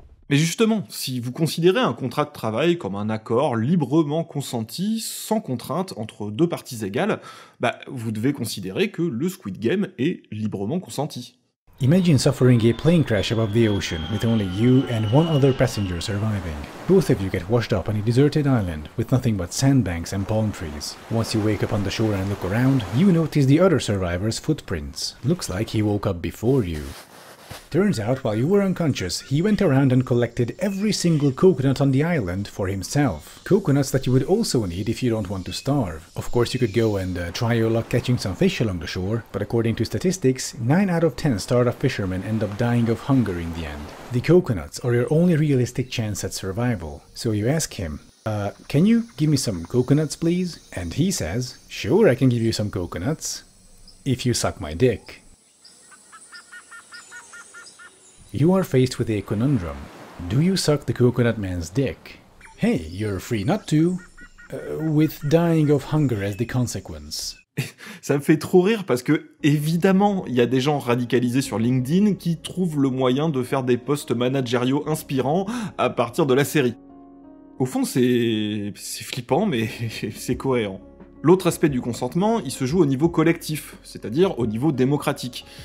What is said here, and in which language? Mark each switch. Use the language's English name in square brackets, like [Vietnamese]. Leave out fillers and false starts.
[French] Mais justement, si vous considérez un contrat de travail comme un accord librement consenti, sans contrainte, entre deux parties égales, vous devez considérer que le Squid Game est librement consenti. [English] Imagine suffering a plane crash above the ocean with only you and one other passenger surviving. Both of you get washed up on a deserted island with nothing but sandbanks and palm trees. Once you wake up on the shore and look around, you notice the other survivor's footprints. Looks like he woke up before you. Turns out, while you were unconscious, he went around and collected every single coconut on the island for himself. Coconuts that you would also need if you don't want to starve. Of course, you could go and try your luck catching some fish along the shore, but according to statistics, 9 out of 10 startup fishermen end up dying of hunger in the end. The coconuts are your only realistic chance at survival. So you ask him, can you give me some coconuts, please? And he says, sure, I can give you some coconuts, if you suck my dick. You are faced with a conundrum. Do you suck the coconut man's dick? Hey, you're free not to, with dying of hunger as the consequence. [French] Ça me fait trop rire parce que, évidemment, il y a des gens radicalisés sur LinkedIn qui trouvent le moyen de faire des posts managériaux inspirants à partir de la série. Au fond, c'est flippant, mais c'est cohérent. L'autre aspect du consentement, il se joue au niveau collectif, c'est-à-dire au niveau démocratique.